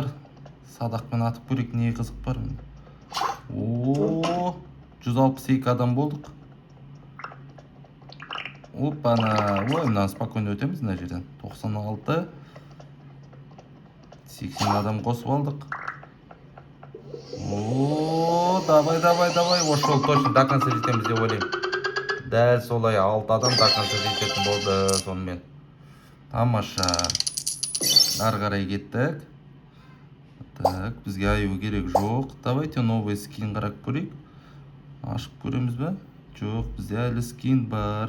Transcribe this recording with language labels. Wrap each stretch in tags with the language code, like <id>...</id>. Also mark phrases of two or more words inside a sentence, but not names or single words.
<kk>Садақпен атып көрейік, не қызық бар? 162 адам болдық. Опана, мына спокойно өтеміз мына жерден. 96. 80 адам қосып алдық. Давай. Ошол</kk> <ru>точно до конца</ru> <kk>жетеміз деп ойлаймын. Дәл солай 6 адам</kk> <ru>до конца</ru> <kk>жететін болды сонымен. Тамаша. Ары қарай кеттік. Так, бізге аю керек жоқ.</kk> <ru>Давайте новый скин</ru> <kk>қарап көрейік. Ашып көреміз бе? Жоқ, бізде әлі скин бар.</kk>